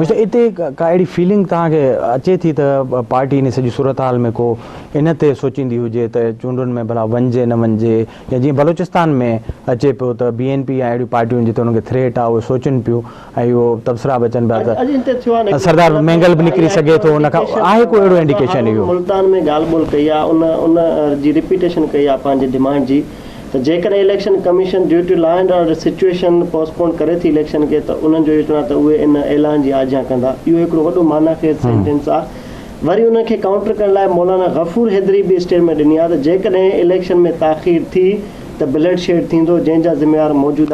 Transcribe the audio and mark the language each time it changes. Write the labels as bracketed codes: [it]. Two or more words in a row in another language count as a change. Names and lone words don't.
[sd] हिते का अहिड़ी फीलिंग तव्हांखे अचे थी त पार्टी इन सॼी सूरत हाल में को इन ते सोचींदी हुजे त चूंडुनि में भला वञिजे न वञिजे, या जीअं बलूचिस्तान में अचे पियो त BNP या अहिड़ियूं पार्टियूं जिते हुनखे थ्रेट आहे उहे सोचनि पियूं, ऐं इहो तबसरा बि अचनि पिया त सरदार मैंगल बि निकिरी सघे थो, उन खां आहे को अहिड़ो इंडिकेशन? इहो मुल्तान में ॻाल्हि ॿोल कई आहे, उन जी रिपीटेशन कई आहे पंहिंजे डिमांड जी, त जेकॾहिं इलेक्शन कमीशन [en] due to law and order situation [sd] पोस्टपोन करे थी इलेक्शन खे, त उन्हनि जो इहो चवणु आहे त उहे इन ऐलान जी आज्ञा कंदा। इहो हिकिड़ो वॾो मानाखेज़ सेंटेंस आहे। वरी उनखे काउंटर करण लाइ मौलाना गफ़ूर हैदरी बि स्टेटमेंट ॾिनी आहे त जेकॾहिं इलेक्शन में ताख़ीर थी त ब्लड शेड थींदो, जंहिंजा ज़िम्मेवार मौजूदा